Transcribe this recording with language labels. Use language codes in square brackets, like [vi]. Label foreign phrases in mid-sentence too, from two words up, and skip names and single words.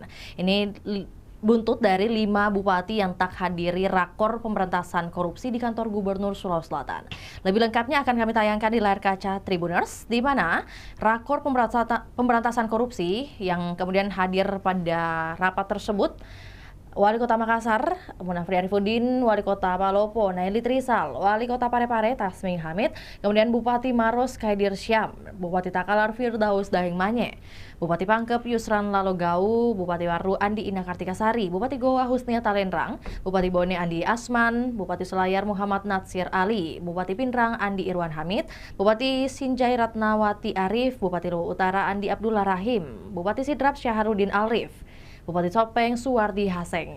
[id] Ini buntut dari 5 bupati yang tak hadiri rakor pemberantasan korupsi di kantor Gubernur Sulawesi Selatan. Lebih lengkapnya akan kami tayangkan di layar kaca Tribuners, di mana rakor pemberantasan korupsi yang kemudian hadir pada rapat tersebut Wali Kota Makassar, Munafri Arifudin, Wali Kota Palopo, Naili Trisal, Wali Kota Parepare, Tasmi Hamid, kemudian Bupati Maros, Kaidir Syam, Bupati Takalar, Firdaus Daeng Manye, Bupati Pangkep, Yusran Lalogau, Bupati Waru, Andi Ina Kartikasari, Bupati Goa, Husnia Talenrang, Bupati Bone, Andi Asman, Bupati Selayar, Muhammad Natsir Ali, Bupati Pinrang, Andi Irwan Hamid, Bupati Sinjai Ratnawati Arif, Bupati Luwu Utara, Andi Abdullah Rahim, Bupati Sidrap, Syaharudin Alrif, Bupati Sopeng, Suwardi Haseng.